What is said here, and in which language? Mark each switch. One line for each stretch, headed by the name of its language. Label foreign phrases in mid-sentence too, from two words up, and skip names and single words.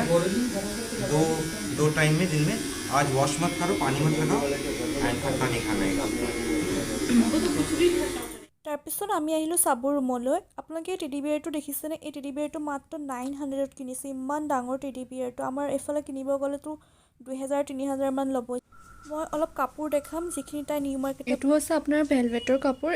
Hindi: दो टाइम में दिन में। आज वॉश मत करो, पानी मत लगाओ, एंड खट्टा नहीं खाना है।
Assamese: তাৰপিছত আমি আহিলোঁ চাবৰ ৰুমলৈ। আপোনালোকে এই
English: teddy bearটো
Assamese: দেখিছেনে? এই
English: teddy bearটো
Assamese: মাত্ৰ 900ত কিনিছে। ইমান ডাঙৰ
English: teddy bearটো
Assamese: আমাৰ এইফালে কিনিব গ'লেতো 2000-3000 মান ল'ব। মই অলপ কাপোৰ দেখাম যিখিনি তাই নিউ মাৰ্কেট। এইটো হৈছে আপোনাৰ ভেলভেটৰ কাপোৰ।